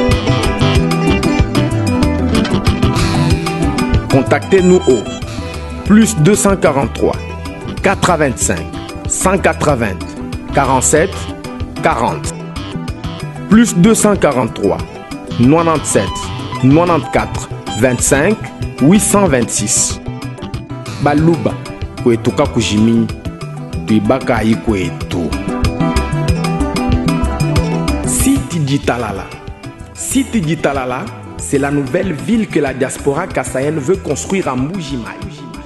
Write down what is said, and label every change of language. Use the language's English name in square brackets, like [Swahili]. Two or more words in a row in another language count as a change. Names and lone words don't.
[French] Contactez-nous au plus 243 85 180 47 40 plus 243 97 94 25 826 [Luba-Lulua] Baluba kwetuka kujimi tuibaka ikwetu. [French] Site du Talala. Site du Talala, c'est la nouvelle ville que la diaspora kassaïenne veut construire à Mbuji-Mayi.